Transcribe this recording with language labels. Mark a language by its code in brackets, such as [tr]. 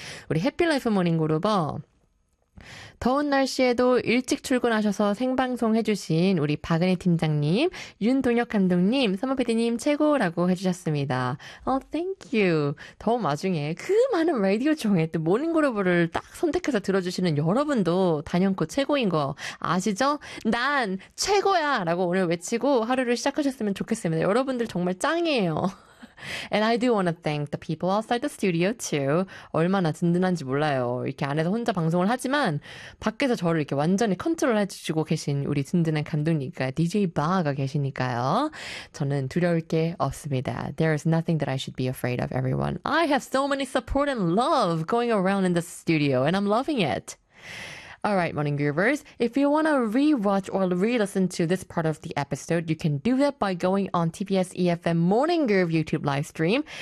[ko] 우리 해피라이프 모닝그룹어. 더운 날씨에도 일찍 출근하셔서 생방송 해주신 우리 박은혜 팀장님, 윤동혁 감독님, 선배PD님 최고라고 해주셨습니다. [en] Oh, thank you. [ko] 더운 와중에 그 많은 라디오 중에 또 모닝그룹을 딱 선택해서 들어주시는 여러분도 단연코 최고인 거 아시죠? 난 최고야! 라고 오늘 외치고 하루를 시작하셨으면 좋겠습니다. 여러분들 정말 짱이에요. [en] And I do want to thank the people outside the studio too. [ko] 얼마나 든든한지 몰라요. 이렇게 안에서 혼자 방송을 하지만 밖에서 저를 이렇게 완전히 컨트롤해 주시고 계신 우리 든든한 감독님과 DJ 바가 계시니까요. 저는 두려울 게 없습니다. [en] There is nothing that I should be afraid of, everyone. I have so many support and love going around in the studio, and I'm loving it. Alright, Morning Groovers. If you want to re-watch or re-listen to this part of the episode, you can do that by going on TBS EFM Morning Groove YouTube live stream.